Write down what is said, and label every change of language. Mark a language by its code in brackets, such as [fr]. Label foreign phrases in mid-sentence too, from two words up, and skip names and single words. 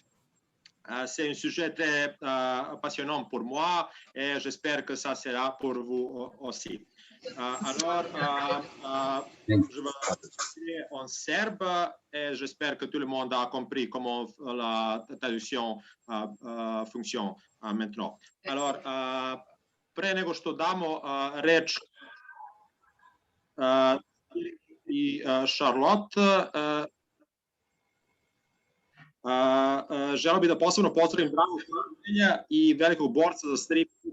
[fr] C'est un sujet très passionnant pour moi et j'espère que ça sera pour vous aussi. Alors, je vais passer en serbe et j'espère que tout le monde a compris comment la traduction fonctionne maintenant. Alors, [sr] pre nego što damo reč i Charlotte, želeo bih da posebno pozdravim Dragu Hrvatitelja i velikog borca za strip.